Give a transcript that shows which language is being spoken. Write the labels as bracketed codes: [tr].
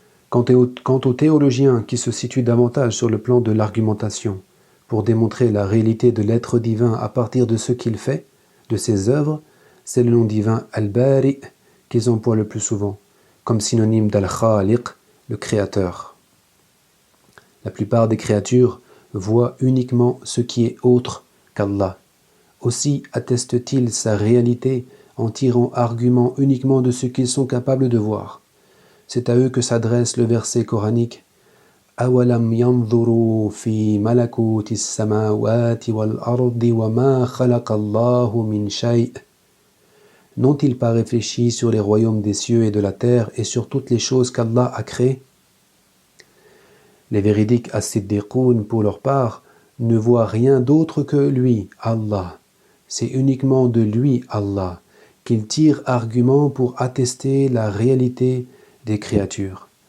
[fr] Quant aux théologiens qui se situent davantage sur le plan de l'argumentation, pour démontrer la réalité de l'être divin à partir de ce qu'il fait, de ses œuvres, c'est le nom divin Al-Bari qu'ils emploient le plus souvent, comme synonyme d'Al-Khaliq, le créateur. La plupart des créatures voient uniquement ce qui est autre qu'Allah. Aussi attestent-ils sa réalité en tirant argument uniquement de ce qu'ils sont capables de voir. C'est à eux que s'adresse le verset coranique [ar] أَوَلَمْ يَنْظُرُوا فِي مَلَكُوتِ السَّمَاوَاتِ وَالْأَرْضِ وَمَا خَلَقَ اللَّهُ مِنْ شَيْءٍ. [fr] N'ont-ils pas réfléchi sur les royaumes des cieux et de la terre et sur toutes les choses qu'Allah a créées? Les véridiques as-siddiqoun, pour leur part, ne voient rien d'autre que lui, Allah. C'est uniquement de lui, Allah, qu'ils tirent argument pour attester la réalité des créatures.